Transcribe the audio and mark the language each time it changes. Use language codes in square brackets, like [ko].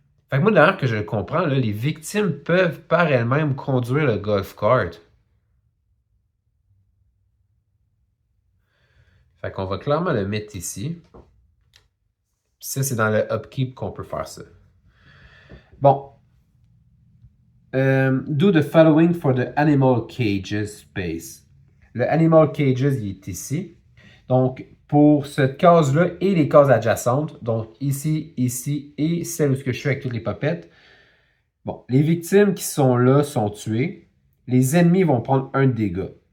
[fr] Fait que moi, d'ailleurs que je le comprends, là, les victimes peuvent par elles-mêmes conduire le golf cart. Fait qu'on va clairement le mettre ici. Puis ça, c'est dans le upkeep qu'on peut faire ça. Bon. [en] Do the following for the animal cages space. [fr] Le animal cages, il est ici. Donc, pour cette case-là et les cases adjacentes, donc ici, ici et celle où je suis avec toutes les popettes. Bon, les victimes qui sont là sont tuées. Les ennemis vont prendre un dégât.